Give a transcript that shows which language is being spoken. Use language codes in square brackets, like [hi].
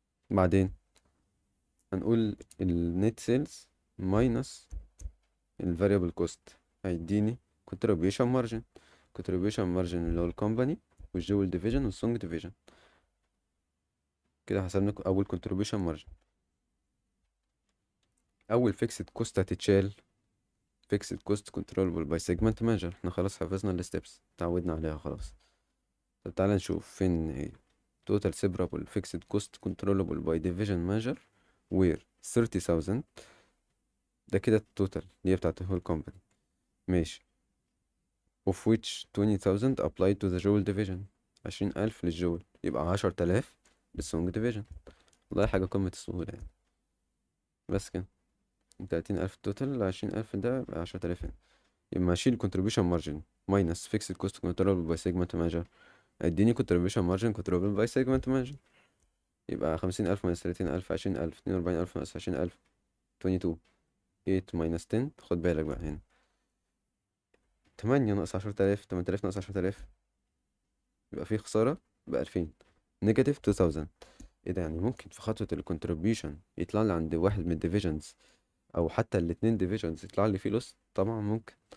[ar] بعدين هنقول النت سيلز ماينس الفاريبل كوست هيديني contribution margin. contribution margin اللي هو الكومباني والجول ديفيجن والسونج ديفيجن. كده حسبنا اول contribution margin. اول [en] fixed cost [ar] هتتشال [en] fixed cost controllable by segment manager. [ar] احنا خلاص حفظنا الستبس، اتعودنا عليها خلاص. طب تعالى نشوف فين هي. [en] total separable fixed cost controllable by division manager where 30,000. [ar] ده كده التوتال اللي هي بتاعت الهول كومباني. ماشي. [en] of which 20,000 applied to the Joule division. [ar] 20,000 للجول، يبقى 10,000 للسونج division. والله حاجة قمة السهولة يعني. بس كده 30,000 توتال، 20,000 ده يبقى 10,000 هنا. يبقى أشيل [en] contribution margin minus fixed cost controllable by segment manager. [ar] هيديني [en] contribution margin controllable by segment manager. [ar] يبقى [en] 50,000 minus 30,000 20,000 42,000 minus 20,000 22. 8 minus 10. [ar] خد بالك بقى هنا 8 ناقص 10,000 8,000 ناقص 10,000 يبقى في خسارة ب2000 نيجاتيف 2000. ايه ده؟ يعني ممكن في خطوة الكونتريبيوشن يطلع لي عند واحد من الديفيجنز او حتى الاتنين ديفيجنز يطلع لي فيه لوس؟ طبعا ممكن.